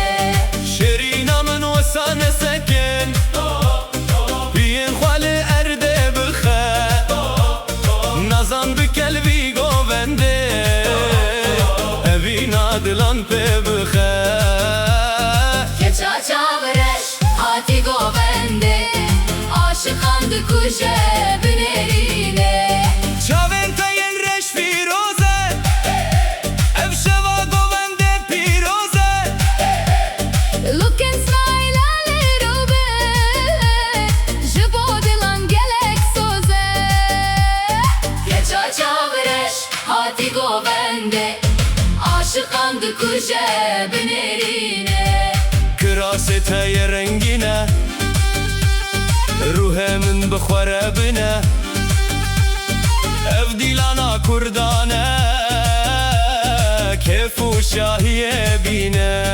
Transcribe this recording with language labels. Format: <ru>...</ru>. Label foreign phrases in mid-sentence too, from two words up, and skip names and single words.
<ku>Şerina min wesane seken Biyen xwali erde bixe Nazan bi kelbî govende Evîna dilan pê bixe Keçan çavreş Hati govende Aşıkan dikuje binerine Çavên te yên reş fîroze Ev şeva govende pîroze</ku> <en>Look and smile a little bit</en> <ku>Jibo dilan gelek soze Keçan çavreş Hati govende Aşıkan dikuje binerine Kirasê te yê rengîne Ruhê min bixwere bine Ev dîlana kurdan e Kêf û şahiyê bîne</ku>